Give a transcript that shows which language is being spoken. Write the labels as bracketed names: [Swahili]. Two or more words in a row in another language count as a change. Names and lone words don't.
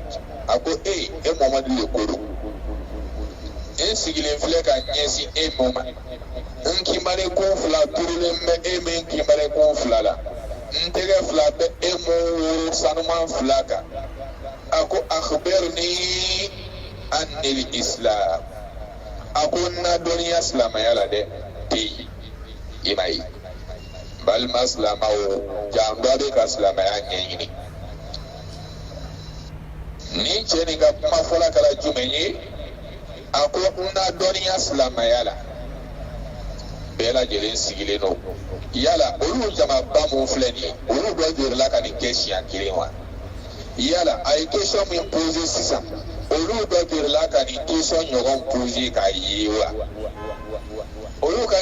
[Bambara] a ko e Muhammadu de ko don n sigilen filɛ ka ɲɛsin e ma n kinbari kun fila turulen bɛ e min kinbari kun fila la n tɛgɛ fila bɛ e mun woro sanuman fila kan a ko [Arabic] أخبرني عن الإسلام [Bambara] a ko n na dɔnniya silamɛya la dɛ tɛ i ma ye balima silamɛw jan dɔ bɛ ka silamɛya ɲɛɲini ni cɛ nin ka kuma fɔla kɛra jumɛn ye a ko n na dɔnniya silamɛya la bɛɛ lajɛlen sigilen don yala olu jamaba mun filɛ nin ye olu dɔ jɔrɔla ka nin kɛ siɲɛ kelen wa yala a ye question min posé sisan olu dɔ jɔrɔla ka nin question ɲɔgɔn posé k'a ye wa olu ka